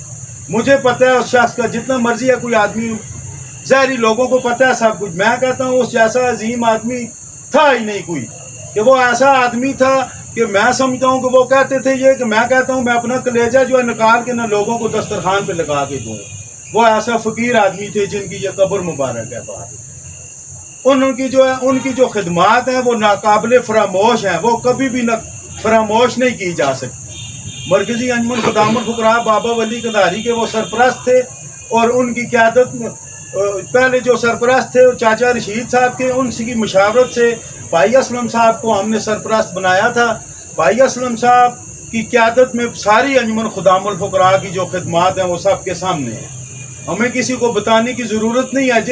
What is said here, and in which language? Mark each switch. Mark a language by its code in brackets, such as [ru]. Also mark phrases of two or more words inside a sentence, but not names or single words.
[ur] مجھے پتہ ہے اس شخص کا جتنا مرضی ہے کوئی آدمی، ظاہری لوگوں کو پتہ ہے سب کچھ، میں کہتا ہوں اس جیسا عظیم آدمی تھا ہی نہیں کوئی، کہ وہ ایسا آدمی تھا کہ میں سمجھتا ہوں کہ وہ کہتے تھے یہ کہ میں کہتا ہوں میں اپنا کلیجہ جو ہے نکال کے نہ لوگوں کو دسترخوان پہ لگا کے دوں۔ وہ ایسا فقیر آدمی تھے جن کی یہ قبر مبارک ہے بعد۔ ان کی جو خدمات ہیں وہ ناقابل فراموش ہیں، وہ کبھی بھی فراموش نہیں کی جا سکتی۔ مرکزی انجمن خدام الفقراء بابا ولی قندھاری کے وہ سرپرست تھے، اور ان کی قیادت میں پہلے جو سرپرست تھے چاچا رشید صاحب کے، ان کی مشاورت سے بھائی اسلم صاحب کو ہم نے سرپرست بنایا تھا۔ بھائی اسلم صاحب کی قیادت میں ساری انجمن خدام الفقراء کی جو خدمات ہیں وہ سب کے سامنے ہیں، ہمیں کسی کو بتانے کی ضرورت نہیں ہے۔